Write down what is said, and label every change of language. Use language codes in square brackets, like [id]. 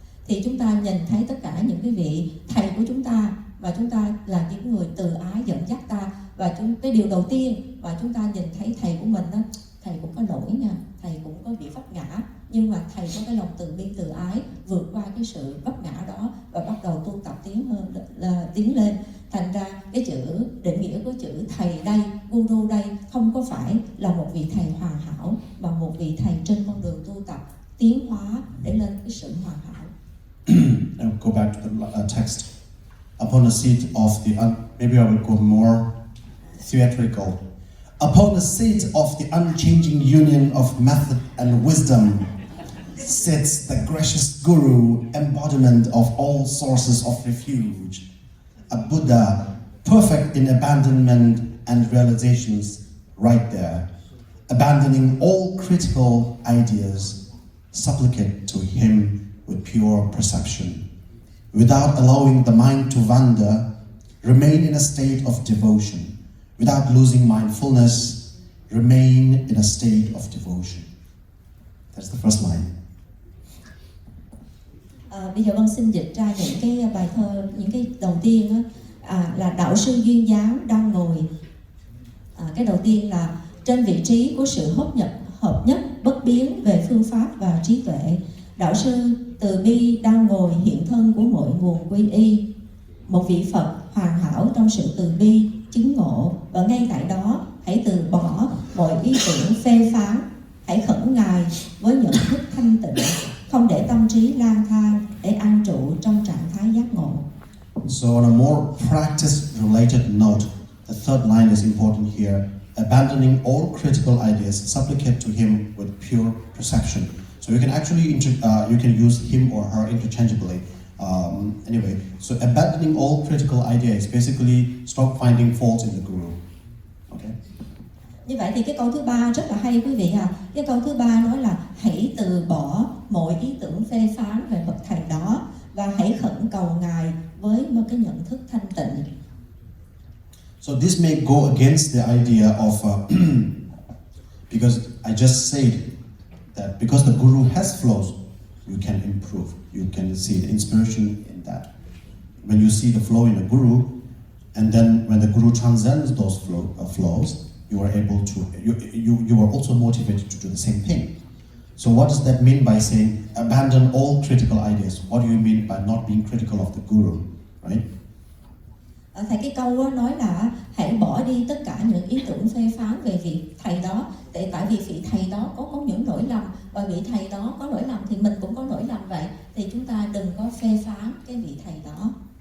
[vi] Thì chúng ta nhìn thấy tất cả những cái vị thầy của chúng ta, và chúng ta là những người từ ái dẫn dắt ta, và cái điều đầu tiên mà chúng ta nhìn thấy thầy của mình đó, thầy cũng có lỗi nha, thầy cũng có bị vấp ngã, nhưng mà thầy có cái lòng từ bi từ ái, vượt qua cái sự vấp ngã đó và bắt đầu tu tập tiến lên. Thành ra cái chữ định nghĩa của chữ thầy đây, Guru đây, không có phải là một vị thầy hoàn hảo, mà một vị thầy trên con đường tu tập tiến hóa để lên cái sự hoàn hảo. [en] I'll go back to the text. Upon the seat of the maybe I will go more theatrical. Upon the seat of the unchanging union of method and wisdom sits the gracious Guru, embodiment of all sources of refuge, a Buddha, perfect in abandonment and realizations, right there, abandoning all critical ideas, supplicate to him with pure perception, without allowing the mind to wander, remain in a state of devotion, without losing mindfulness, remain in a state of devotion. That's the first line. [vi] Bây giờ con xin dịch ra những cái bài thơ, những cái đầu tiên là đạo sư duyên dáng đang ngồi. Cái đầu tiên là trên vị trí của sự hợp nhất bất biến về phương pháp và trí tuệ, đạo sư từ bi đang ngồi hiện thân của mọi nguồn quy y, một vị Phật hoàn hảo trong sự từ bi chứng ngộ, và ngay tại đó hãy từ bỏ mọi ý tưởng phê phán, hãy khẩn Ngài với nhận thức thanh tịnh, không để tâm trí lang thang, để an trụ trong trạng thái giác ngộ. [en] So on a more practice-related note, the third line is important here. Abandoning all critical ideas, supplicate to him with pure perception. So you can actually you can use him or her interchangeably. Anyway, so abandoning all critical ideas, basically stop finding faults in the Guru. Okay. [vi] Như vậy thì cái câu thứ ba rất là hay quý vị à. Cái câu thứ ba nói là hãy từ bỏ mọi ý tưởng phê phán về bậc thầy đó, và hãy khẩn cầu Ngài với một cái nhận thức thanh tịnh. [en] So this may go against the idea of because I just said that because the Guru has flows, you can improve. You can see the inspiration in that. When you see the flow in the Guru, and then when the Guru transcends those flows, you are able to, you are also motivated to do the same thing. So what does that mean by saying abandon all critical ideas? What do you mean by not being critical of the Guru, right? [vi] Thầy cái câu đó nói là hãy bỏ đi tất cả những ý tưởng phê phán về vị thầy đó, tại vì vị thầy đó có những lỗi lầm, và vị thầy đó có lỗi lầm thì mình cũng có lỗi lầm vậy, thì chúng ta đừng có phê phán cái vị thầy đó.